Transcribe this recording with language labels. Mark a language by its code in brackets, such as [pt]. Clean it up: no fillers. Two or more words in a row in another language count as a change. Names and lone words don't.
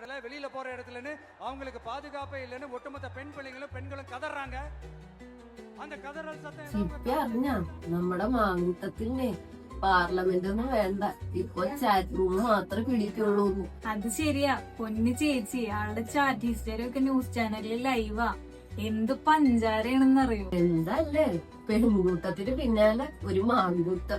[ta] வெளியில போற இடத்துலன்னு அவங்களுக்கு பாதுகாப்பே இல்லைன்னு ஒட்டுமொத்த பெண்களும் கதறாங்க. அந்த கதறல் சத்தம் [ml] അറിഞ്ഞ നമ്മുടെ മാങ്കൂട്ടത്തിനെ പാർലമെന്റ് ഒന്നും വേണ്ട, ഇപ്പൊ [en] chat room [ml] മാത്രമേ പിടിക്കുള്ളൂ. അത് ശരിയാ പൊന്നു ചേച്ചി, ആളുടെ [en] chat history [ml] ഒക്കെ ന്യൂസ് ചാനലിൽ ലൈവാ. എന്ത് പഞ്ചാരയാണെന്നറിയോ. എന്തല്ലേ പെൺകൂട്ടത്തിന് പിന്നാലെ ഒരു മാങ്കൂട്ടം.